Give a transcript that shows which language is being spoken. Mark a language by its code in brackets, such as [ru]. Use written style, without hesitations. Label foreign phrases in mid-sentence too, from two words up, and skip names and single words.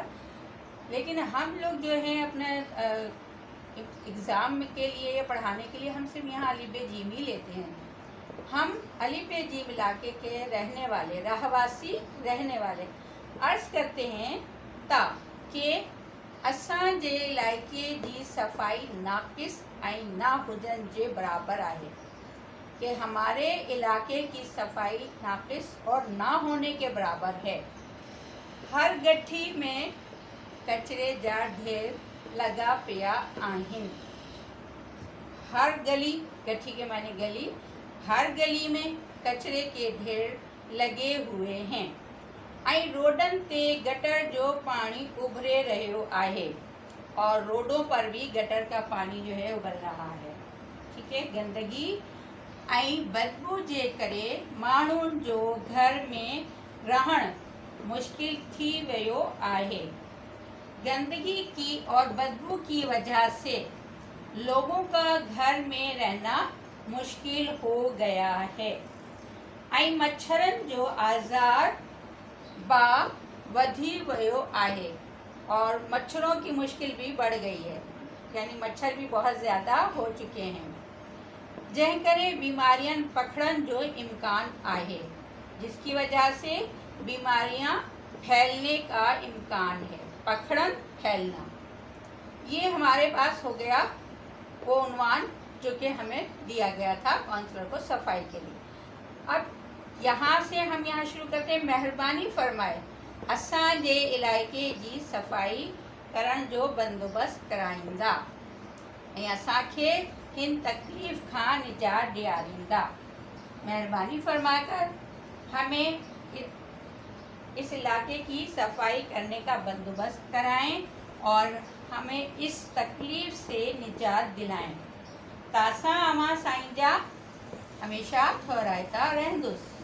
[hi] लेकिन हम लोग जो है अपने एग्ज़ाम के लिए या पढ़ाने के लिए हम सिर्फ यहाँ अलिफ बे जीम ही लेते हैं। हम अलिफ बे जीम इलाके के रहने वाले, रहवासी रहने वाले अर्ज करते हैं ताकि [sd] असां जे इलाके जी सफाई नाकिस ऐं ना हुजन जे बराबर आहे, [hi] कि हमारे इलाके की सफाई नाकिस और ना होने के बराबर है। [sd] हर गठी में कचरे जा ढेर लगा पिया आहिन। [hi] हर गली, गठी के माने गली, हर गली में कचरे के ढेर लगे हुए हैं। [sd] ऐं रोडन ते गटर जो पानी उभरे रहियो आहे, [hi] और रोडों पर भी गटर का पानी जो है उबल रहा है। ठीक है, [sd] गंदगी ऐं बदबू जे करे माण्हुनि जो घर में रहण मुश्किल थी वियो आहे। [hi] गंदगी की और बदबू की वजह से लोगों का घर में रहना मुश्किल हो गया है। [sd] ऐं मच्छरन जो आज़ार बा वधी वियो आहे, [hi] और मच्छरों की मुश्किल भी बढ़ गई है, यानी मच्छर भी बहुत ज़्यादा हो चुके हैं। [sd] जंहिं करे बीमारियां पकड़न जो इम्कान आहे, [hi] जिसकी वजह से बीमारियां फैलने का इम्कान है। पकड़न, फैलना, ये हमारे पास हो गया वो उन्वान जो कि हमें दिया गया था काउंसलर को सफाई के लिए। अब यहाँ से हम यहाँ शुरू करते हैं। [sd] मेहरबानी फरमाए असां जे इलाइके जी सफ़ाई करण जो बंदोबस्त कराईंदा ऐं असांखे हिन तकलीफ़ खां निजात ॾियारींदा। [hi] मेहरबानी फरमाकर हमें इस इलाके की सफाई करने का बंदोबस्त कराएं और हमें इस तकलीफ़ से निजात दिलाएं। [sd] तासा अमा साईंजा हमेशा ठहरायता रहंदुस।